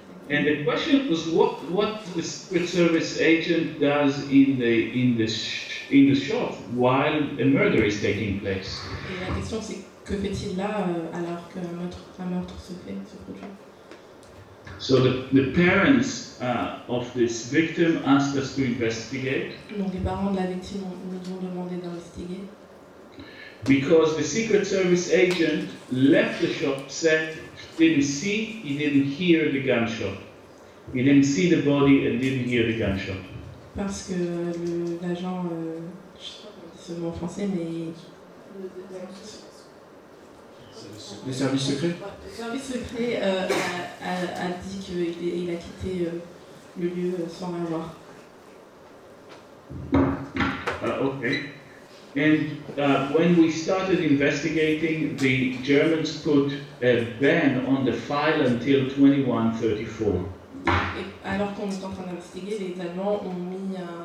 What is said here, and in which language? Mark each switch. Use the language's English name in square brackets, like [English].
[English] And the question was what the Secret Service agent does in the shop while a murder is taking place. [French] Et la question c'est que fait-il là alors qu'un meurtre se produit. [English] So the parents of this victim asked us to investigate. [French] Donc les parents de la victime nous ont demandé d'investiguer. [English] Because the Secret Service agent left the shop, said didn't see, he didn't hear the gunshot. He didn't see the body and didn't hear the gunshot. [French] Parce que l'agent, je sais pas comment on dit ce mot en français, mais Les services secrets. le service secret a dit qu'il a quitté le lieu sans rien voir. [English] Okay. And when we started investigating, the Germans put a ban on the file until 2134. [French] Et alors qu'on est en train d'investiguer, les Allemands ont mis